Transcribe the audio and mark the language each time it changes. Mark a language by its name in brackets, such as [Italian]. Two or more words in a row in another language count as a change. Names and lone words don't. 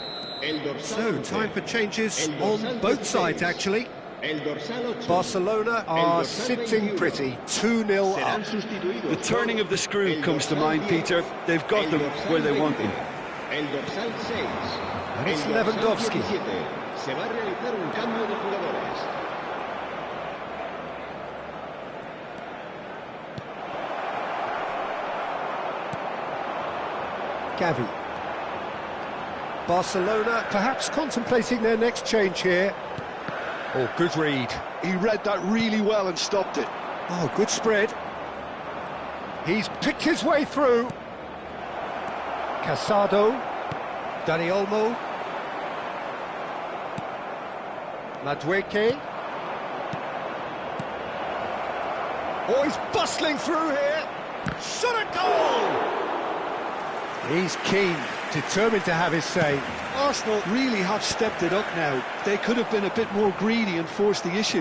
[Spanish] El dorsal [English] So, time for changes on both sides, actually. [Spanish] El dorsal 8. [English] Barcelona are sitting pretty, 2-0 [Spanish] Serán [English] up. [Spanish] sustituidos [English] The turning of the screw [Spanish] el [English] comes to [Spanish] dorsal [English] mind, [Spanish] 10, [English] Peter. They've got [Spanish] el [English] them [Spanish] dorsal [English] where they want [Spanish] 20, [English] them. [Spanish] El dorsal 6. [English] And it's [Spanish] el dorsal [English] Lewandowski. [Spanish] 17. Se va a realizar un cambio de jugadores. Gavi. [English] Barcelona perhaps contemplating their next change here. Oh, good read. He read that really well and stopped it. Oh, good spread. He's picked his way through. Casado. Dani Olmo. Madueke. Oh, he's bustling through here. Shot a goal! He's keen, determined to have his say. Arsenal really have stepped it up now. They could have been a bit more greedy and forced the issue.